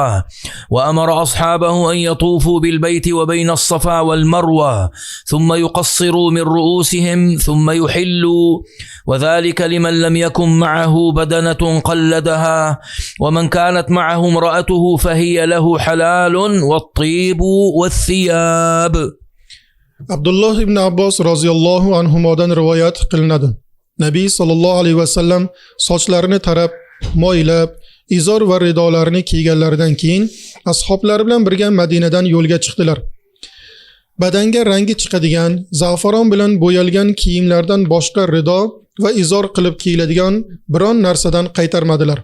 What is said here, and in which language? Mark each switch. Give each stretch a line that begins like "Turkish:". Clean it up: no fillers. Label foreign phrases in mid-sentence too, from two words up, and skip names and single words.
Arabic: وأمر أصحابه أن يطوفوا بالبيت وبين الصفا والمروة ثم يقصروا من رؤوسهم ثم يحلوا، وذلك لمن لم يكن معه بدنة قلدها، ومن كانت معه امرأته فهي له حلال والطيب والثياب.
Uzbek: Abdullah ibn Abbos
Arabic: رضي الله عنه
Uzbek: rivoyat qilinadi. Nabiy
Arabic: صلى الله عليه وسلم
Uzbek: sochlarini tarab, moylab, izor va ridolarini kiyganlaridan keyin ashablari bilan birga Madinadan yo'lga chiqdilar. Badanga rangi chiqadigan, za'faron bilan bo'yalgan kiyimlardan boshqa rido va izor qilib kiyiladigan biron narsadan qaytarmadilar.